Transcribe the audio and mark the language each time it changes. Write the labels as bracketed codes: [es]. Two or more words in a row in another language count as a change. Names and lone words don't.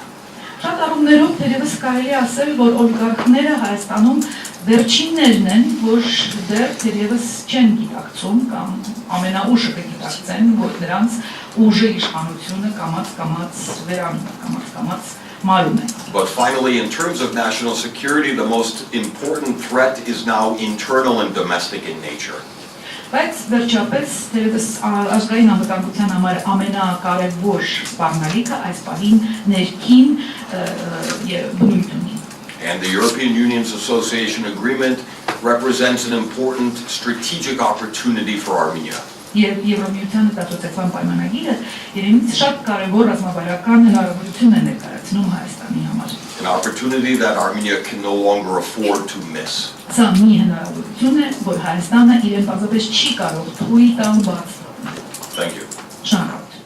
[hy] Շատ առումներով թերևս կարելի ասել, որ օլիգարխները Հայաստանում վերջիններն են, որ դեռ թերևս չեն գիտակցում կամ ամենաուժը կգիտակցեն, որ նրանց ուժը իշխանությունը կամաց վերանում է, կամաց մարում է. [en] But finally, in terms of national security, the most important threat is now internal and domestic in nature. [hy] Բայց վերջապես թերևս ազգային անվտանգության համար ամենակարևոր սպառնալիքը այս պահին ներքին բնույթ ունի. [en] And the European Union's Association Agreement represents an important strategic opportunity for Armenia. [hy] Եվ Եվրամիության ասոցացման պայմանագիրը իրենից շատ կարևոր ռազմավարական հնարավորություն է ներկայացնում Հայաստանի համար. [en] An opportunity that Armenia can no longer afford to miss. [hy] Սա մի հնարավորություն է, որ Հայաստանը իրեն պարզապես չի կարող թույլ տալ բաց. [en] Thank you. [hy] Շնորհակալ